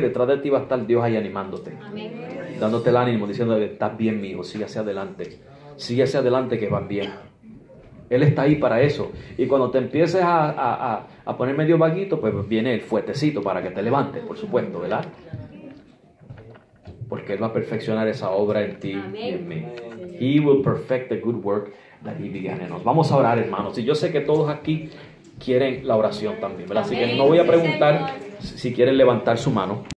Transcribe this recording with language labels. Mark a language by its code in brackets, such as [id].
[es] Detrás de ti va a estar Dios ahí animándote. Amén. Dándote el ánimo, diciendo, estás bien, mi hijo, sigue hacia adelante. Sigue hacia adelante que vas bien. Él está ahí para eso. Y cuando te empieces a poner medio vaguito, pues viene el fuetecito para que te levantes, por supuesto, ¿verdad? Porque Él va a perfeccionar esa obra en ti y en mí. [en] He will perfect the good work that He began in us. [es] Vamos a orar, hermanos. Y yo sé que todos aquí quieren la oración también, ¿verdad? Así que no voy a preguntar si quieren levantar su mano.